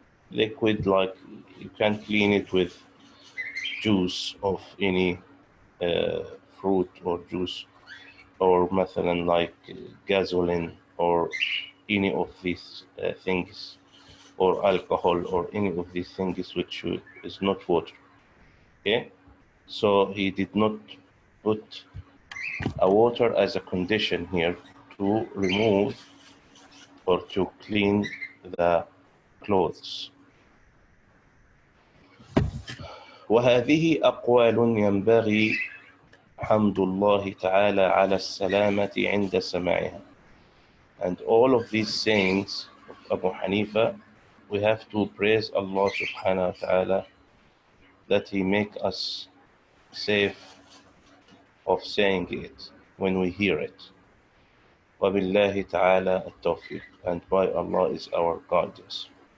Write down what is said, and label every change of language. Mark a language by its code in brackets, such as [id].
[en] Liquid, like you can clean it with juice of any fruit or juice, or مثلا like gasoline, or any of these things, or alcohol, or any of these things which is not water. Okay, so he did not put a water as a condition here to remove or to clean the clothes. [ar] وهذه أقوال ينبغي حمد الله تعالى على السلامة عند سماعها. [en] And all of these sayings of Abu Hanifa, we have to praise Allah subhanahu wa ta'ala that He make us safe of saying it when we hear it. [ar] وَبِاللَّهِ تَعَالَى التَّوْفِيقِ, [en] and by Allah is our guidance.